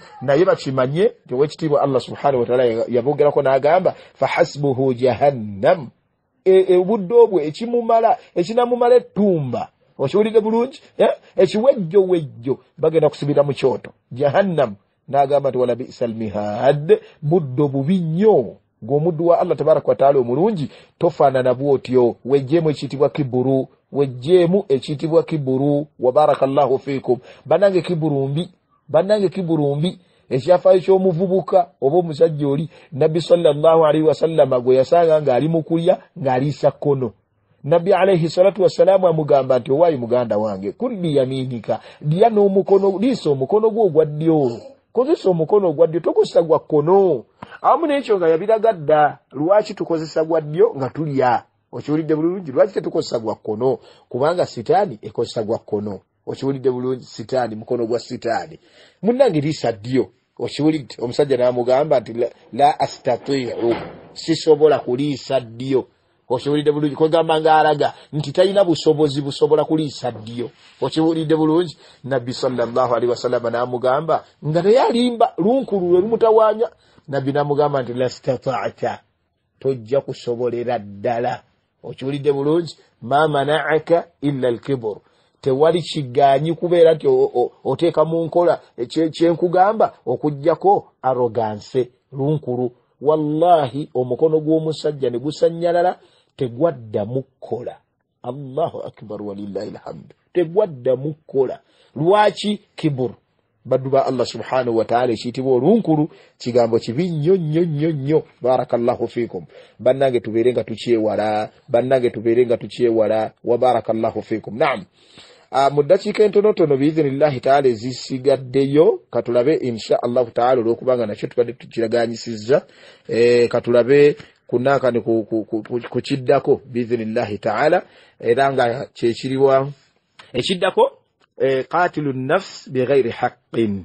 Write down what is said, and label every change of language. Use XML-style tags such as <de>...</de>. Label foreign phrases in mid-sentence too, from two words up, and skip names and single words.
<lg>naye bakimanye nti owekitiibwa</lg> <ar>الله سبحانه وتعالى</ar> <lg>yabogerako n'agamba</lg> <ar>فحسبه جهنم</ar> <lg>obudde obwe ekinamumala ettumba okiwulidde bulungi ekiwejjo bagenda kusibira mu kyoto jahannam n'agamba nti</lg> <ar>ولبئس المهاد</ar> <lg>buddo bubi nnyo ng'omuddu wa</lg> <ar>الله تبارك وتعالى</ar> <lg>omulungi tofaanana bw'otyo wejjeemu ekiyitibwa kiburu wejjeemu ekiyitibwa kiburu</lg> <ar>وبارك الله فيكم</ar> <lg>bannange kiburu mbi ekyafaayo ky'omuvubuka oba omusajja oli nabbi</lg> <ar>صلى الله عليه وسلم</ar> <lg>gwe yasanga ng'ali mu kulya ng'aliisa kkono nabbi</lg> <ar>عليه الصلاة والسلام</ar> <lg>amugamba nti owaayi muganda wange</lg> <ar>كل بيمينك</ar> <lg>lya n'omukono liisa omukono gwo ogwa ddyo kozesa omukono ogwa ddyo tokozesa gwa kkono awamu n'ekyo nga yabiraga dda lwaki tukozesa gwa ddyo nga tulya okiwulidde bulungi lwaki tetukozesa gwa kkono kubanga sitaani ekozesa gwa kkono okiwulidde bulungi sitaani mukono gwa sitaani munnange liisa ddyo okiwulidde omusajja n'amugamba nti</lg> <ar>لا أستطيع</ar> <lg>sisobola kuliisa ddyo okiwulidde bulungi kwegamba ng'alaga nti talina busobozi busobola kuliisa ddyo okiwulidde bulungi nabbi</lg> <ar>صلى الله عليه وسلم</ar> <lg>n'amugamba nga naye alimba lunkulu lwe lumutawaanya nabbi n'amugamba nti lastata'ta tojja kusobolera ddala okiwulidde bulungi</lg> <ar>ما منعك إلا الكبر</ar> <lg>tewali kiganyi kubeera nti oteeka mu nkola kyenkugamba okujjako arrogance lunkulu. Wallahi omukono gw'omusajja ne gusanyalala tegwadda mukola.</lg> <ar>الله أكبر ولله الحمد.</ar> <lg>Tegwadda mukola. Lwaki? Kibur. Baddu ba</lg> <ar>الله سبحانه وتعالى</ar> <lg>ekiyitibwa olunkulu kigambo kibi nnyo.</lg> <ar>بارك الله فيكم.</ar> <lg>Bannange tubeerenga tukyewala.</lg> <ar>وبارك الله فيكم. نعم.</ar> <lg>Mu ddakiika entonotono</lg> <ar>بإذن الله تعالى</ar> <lg>ezisigaddeyo katulabe</lg> <ar>إن شاء الله تعالى</ar> <lg>olw'okubanga nakyo tubadde tukiraganyisizza katulabe kunaka ni kukiddako</lg> <ar>بإذن الله تعالى</ar> <lg>era nga kyekiriwa ekiddako</lg> <ar>قتل نفس بغير حق.</ar>